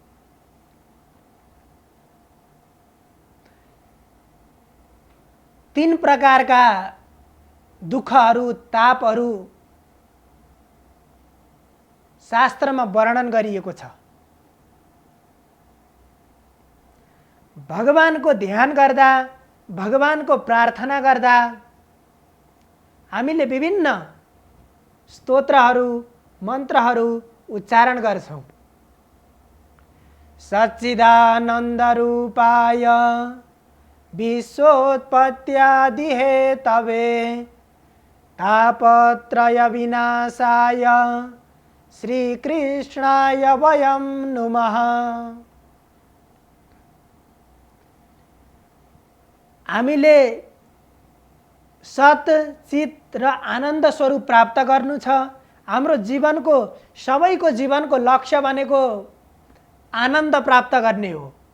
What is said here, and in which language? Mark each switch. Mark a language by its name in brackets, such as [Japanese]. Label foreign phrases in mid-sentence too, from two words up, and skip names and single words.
[Nepali] तीन प्रकारका दुःखहरू, तापहरू शास्त्रमा वर्णन गरिएको छ। भगवानको ध्यान गर्दा, भगवानको प्रार्थना गर्दा हामीले विभिन्न स्तोत्रहरू, मन्त्रहरू उच्चारण गर्छौं। [Sanskrit] सच्चिदानन्दरूपाय विश्वोत्पत्त्यादिहेतवे तापत्रय विनाशाय श्रीकृष्णाय वयं नुमः। [Nepali] हामीले सत, चित र आनन्द स्वरूप प्राप्त गर्नु छ। हाम्रो जीवनको, सबैको जीवनको लक्ष्य भनेको आनन्द प्राप्त गर्ने हो।